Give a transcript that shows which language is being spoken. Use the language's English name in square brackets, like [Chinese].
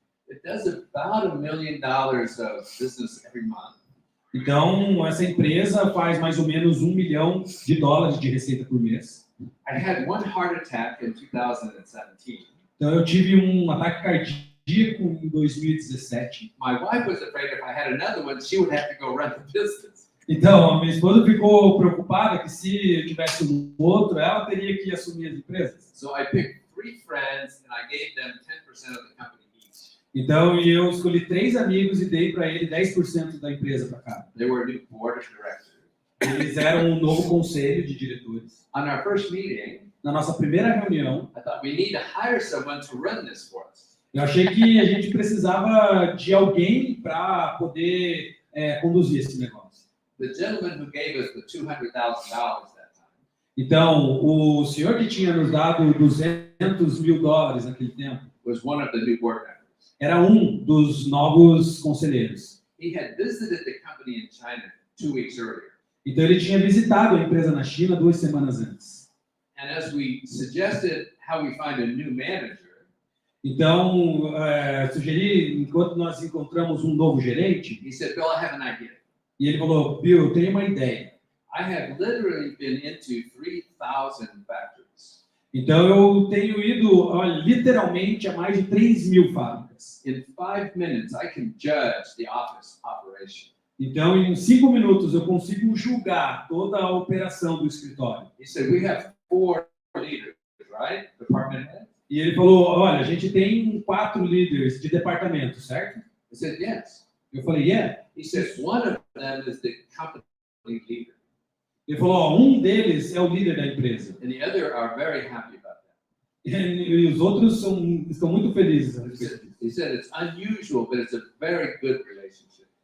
[English] It does about $1 million of business every month. [Portuguese] Então, essa empresa faz mais ou menos $1 milhão de receita por mês. [English] I had one heart attack in 2017. [Portuguese] Então, eu tive um ataque cardíaco em 2017. [English] My wife was afraid if I had another one, she would have to go run the business. [Portuguese] Então, a minha esposa ficou preocupada que se eu tivesse um outro, ela teria que assumir as empresas. [English] So I picked 3 friends and I gave them 10% of the company each. [Portuguese] Então, eu escolhi 3 amigos e dei para ele 10% da empresa para cada. [English] They were a new board of directors. [Portuguese] Eles eram um novo conselho de diretores. [English] On our first meeting, [Portuguese] Na nossa primeira reunião, [English] I thought we need to hire someone to run this for us. [Portuguese] eu achei que a gente precisava de alguém para poder conduzir esse negócio. [English] The gentleman who gave us the $200,000 that time, [Portuguese] Então, o senhor que tinha nos dado $200 mil naquele tempo [English] was one of the new board members. [Portuguese] era um dos novos conselheiros. [English] He had visited the company in China 2 weeks earlier. [Portuguese] Então, ele tinha visitado a empresa na China 2 semanas antes. [English] And as we suggested how we find a new manager, [Portuguese] Então, sugeri, enquanto nós encontramos um novo gerente, [English] he said, Bill, I have an idea. [Portuguese] e ele falou, Bill, eu tenho uma ideia. [English] I have literally been into 3,000 factories. [Portuguese] Então, eu tenho ido, olha, literalmente a mais de 3.000 fábricas. [English] In 5 minutes, I can judge the office operation. [Portuguese] Então, em 5 minutos, eu consigo julgar toda a operação do escritório. [English] He said, we have 4 leaders, right? Department heads. [Portuguese] E ele falou, olha, a gente tem 4 líderes de departamento, certo? [English] I said, yes. [Portuguese] Eu falei, yeah. [English] He says, one of them is the company leader, [Portuguese] Ele falou, ó, um deles é o líder da empresa. [English] and the other are very happy about that. [Portuguese] E os outros estão muito felizes a respeito disso. [English] He said, it's unusual, but it's a very good relationship.